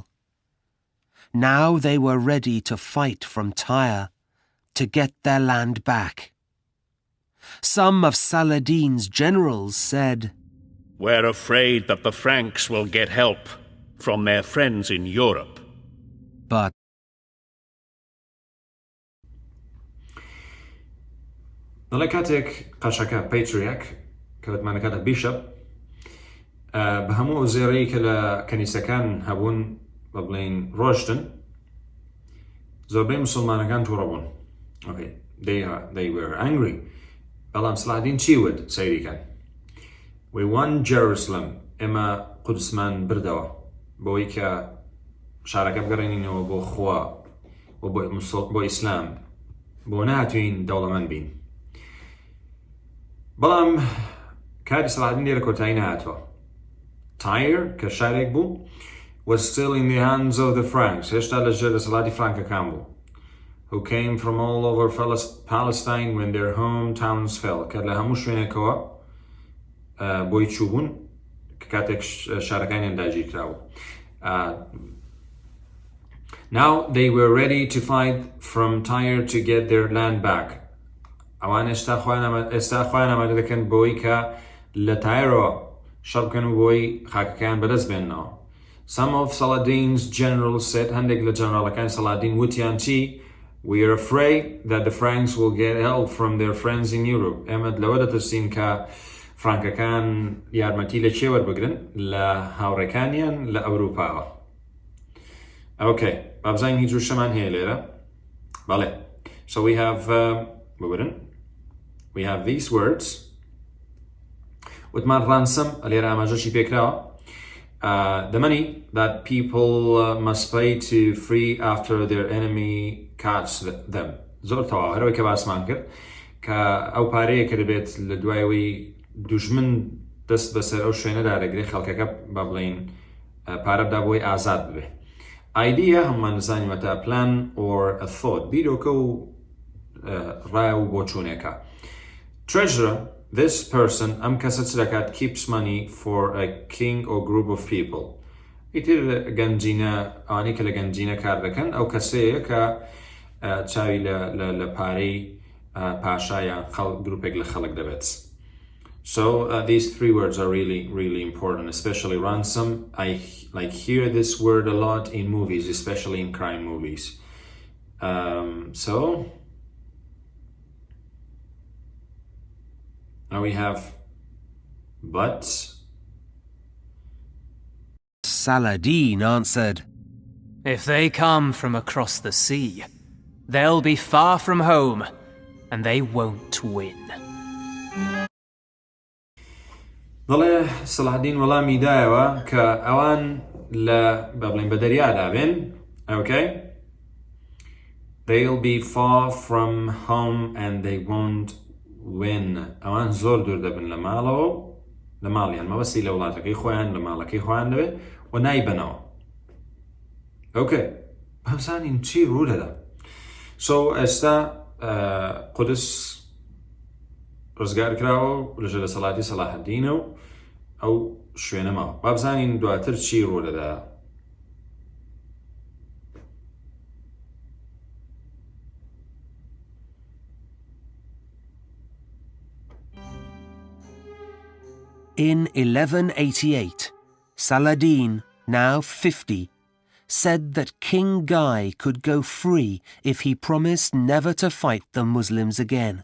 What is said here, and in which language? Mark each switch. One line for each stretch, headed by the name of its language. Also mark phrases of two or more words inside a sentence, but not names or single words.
English: Now they were ready to fight from Tyre to get their land back. Some of Saladin's generals said, We're afraid that the Franks will get help from their friends in Europe. But
Central Kurdish: دەڵێ کاتێک قەشەکە پەیتریەک کە بەتمانەکاتە بیشەپ بە هەموو زێڕەی کە لە کەنیسەکان هەبوون بە بڵین ڕۆشتن زۆربەی موسڵمانەکان تووڕە بوون.
English: Okay, they were angry.
Central Kurdish: بەڵام سەڵاحەدین چی وت سەیریکەن؟
English: We won Jerusalem.
Central Kurdish: ئێمە قودسمان بردەوە بۆی کە شارەکە بگەڕێنینەوە بۆ خوا بۆ ئیسلام بۆ نهاتوین دەوڵەمەند بین. بەڵام کاری سەڵاحەدین لێرە کۆتایی نەهاتوە.
English: Tyre
Central Kurdish: کە شارێک بوو
English: was still in the hands of the Franks.
Central Kurdish: هێشتا لە ژێر دەسەڵاتی فرانکەکان بوو.
English: Who came from all over Palestine when their hometowns fell.
Central Kurdish: کە لە هەموو شوێنێکەوە بۆی چوو بوون کە کاتێک شارەکانیان داگیر کراوە.
English: Now they were ready to fight from Tyre to get their land back.
Central Kurdish: ئەوان ئێستا خۆیان ئامادە دەکەن بۆی کە لە تایرەوە شەڕ بکەن و بۆی خاکەکان بەدەست بێننەوە.
English: Some of Saladin's generals said,
Central Kurdish: هەندێک لە جەنەڕاڵەکانی سەڵاحەدین وتیان چی؟
English: We are afraid that the Franks will get help from their friends in Europe.
Central Kurdish: ئێمە لەوە دەترسین کە فرانکەکان یارمەتی لە کێ وەربگرن لە هاوڕێکانیان لە ئەوروپاوە. Okay, بابزانین هیچ وشەمان هەیە لێرە. بەڵێ.
English: So we have these words.
Central Kurdish: وتمان ransom لێرە ئاماژەشی پێکراوە.
English: The money that people must pay to free after their enemy catch them.
Central Kurdish: زۆر تەواو هەرەوەی کە باسمان کرد کە ئەو پارەیە کە دەبێت لە دوایەوەی دوژمن دەست بەسەر ئەو شوێنەدا دەگرێت خەڵکەکە با بڵین پارە بدا بۆی ئازاد ببێ.
English: Idea
Central Kurdish: هەمومان دەزانیوەتە
English: plan or a thought.
Central Kurdish: بیرۆکە و ڕای و بۆچوونێکە.
English: Treasurer, this person
Central Kurdish: ئەم کەسە چ دەکات
English: keeps money for a king or group of people.
Central Kurdish: ئیتر گەنجینە ئەوانەی کە لە گەنجینە کار دەکەن ئەو کەسەیە کە چاوی لە پارەی پاشایان گروپێک لە خەڵک دەبێت.
English: So these three words are really, really important, especially ransom. I hear this word a lot in movies, especially in crime movies. So now we have but. Saladin answered, If they come from across the sea, they'll be far from home, and they won't win.
Central Kurdish: دەڵێ سەڵاحەدین وەڵامی دایەوە کە ئەوان لە بەڵێن بە دەریادا بێن،
English: okay? They'll be far from home and they won't win.
Central Kurdish: ئەوان زۆر دوور دەبن لە ماڵەوە، لە ماڵیان مەبەستی لە وڵاتەکەی خۆیان لە ماڵەکەی خۆیان دەبێت و نایبنەوە. Okay. بەزانین چی ڕوو دەدا. So ئێستا قودس ڕزگار کراوە لەژێر دەسەڵاتی سەڵاحەدینە و ئەو شوێنە ماوە. با بزانین دواتر چی ڕوو دەدا.
English: In 1188, Saladin, now 50, said that King Guy could go free if he promised never to fight the Muslims again.